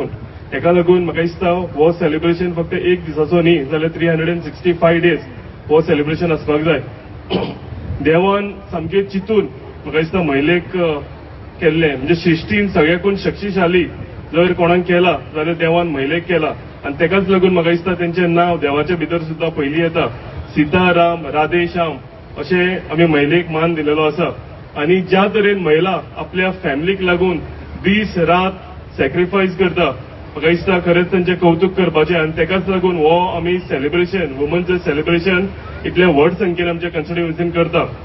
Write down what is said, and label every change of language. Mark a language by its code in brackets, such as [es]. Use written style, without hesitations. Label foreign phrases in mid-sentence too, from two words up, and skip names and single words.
[kok] हेका लागून म्हाका दिसता हो सेलिब्रेशन फक्त एक दिसाचो न्ही, जाल्यार 365 डेज हो सेलिब्रेशन आसपाक जाय. देवान सामकें चिंतून म्हाका दिसता महिलेक केल्लें, म्हणजे सृश्टीन सगळ्याकून शक्तिशाली जर कोणाक केला जाल्यार देवान महिलेक केला. आणि तेकाच लागून म्हाका दिसता तेंचें नांव देवाच्या भितर सुद्दां पयलीं येता. सीता, राम, राधे, श्याम अशें आमी महिलेक मान दिलेलो आसा. आणि ज्या तरेन महिला आपल्या फॅमिलीक लागून दीस रात सॅक्रिफायस करता, म्हाका दिसता खरेंच तांचें कौतुक करपाचें. आनी तेकाच लागून हो आमी सेलिब्रेशन, [en] women's day celebration [kok] इतले व्हड संख्येन आमच्या कॉन्स्टिट्युएन्सीन करता.